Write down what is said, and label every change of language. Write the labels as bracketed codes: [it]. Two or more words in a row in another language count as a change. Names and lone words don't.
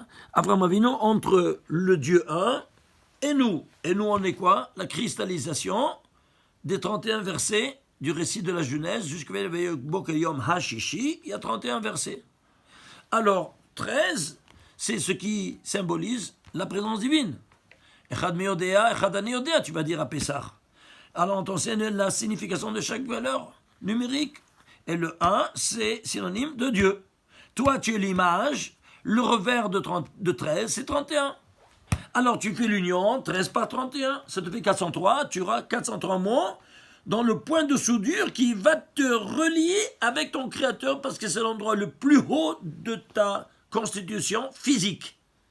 [fr] Abraham Avinu, entre le Dieu 1 et nous. Et nous, on est quoi? La cristallisation des 31 versets du récit de la Genèse jusqu'au Bokayom Hashishi. Il y a 31 versets. Alors, 13, c'est ce qui symbolise la présence divine. [he] אחד מי יודע, אחד אני יודע, [fr] tu vas dire à Pessah. Alors on t'enseigne la signification de chaque valeur numérique. Et le 1, c'est synonyme de Dieu. Toi, tu es l'image, le revers de 13, c'est 31. Alors tu fais l'union, 13 par 31, ça te fait 403, tu auras 403 mots dans le point de soudure qui va te relier avec ton Créateur parce que c'est l'endroit le plus haut de ta constitution physique.